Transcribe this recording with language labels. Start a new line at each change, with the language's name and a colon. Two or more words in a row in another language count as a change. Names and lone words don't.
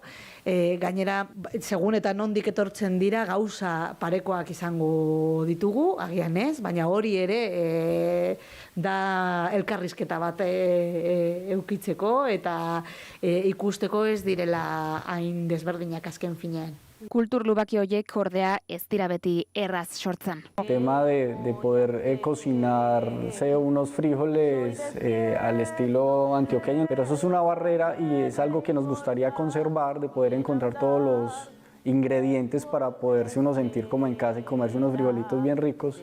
Basque: Gainera, segun eta nondik etortzen dira gauza parekoak izango ditugu, agian ez, baina hori ere da elkarrizketa bat eukitzeko eta ikusteko ez direla hain desberdinak azken finean. Kultur lubaki horiek ordea ez dira beti erraz sortzen.
Spanish: El tema de poder cocinar unos frijoles al estilo antioqueño, pero eso es una barrera y es algo que nos gustaría conservar, de poder encontrar todos los ingredientes para poderse uno sentir como en casa y comerse unos frijolitos bien ricos.